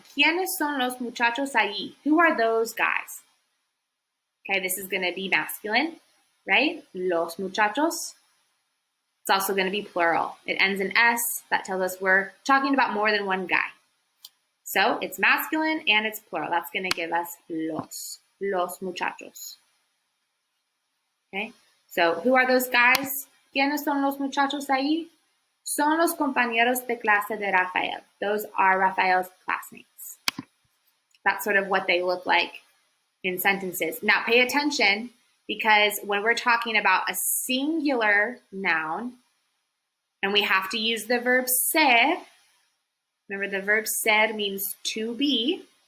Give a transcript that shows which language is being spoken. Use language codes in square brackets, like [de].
[es] ¿Quiénes son los muchachos allí? [en] Who are those guys? Okay, this is going to be masculine, right? Los muchachos. It's also going to be plural. It ends in S. That tells us we're talking about more than one guy. So it's masculine and it's plural. That's going to give us los muchachos. Okay, so who are those guys? [es] ¿Quiénes son los muchachos ahí? Son los compañeros de clase de Rafael. [en] Those are Rafael's classmates. That's sort of what they look like in sentences. Now pay attention, because when we're talking about a singular noun and we have to use the verb ser, remember the verb ser means to be.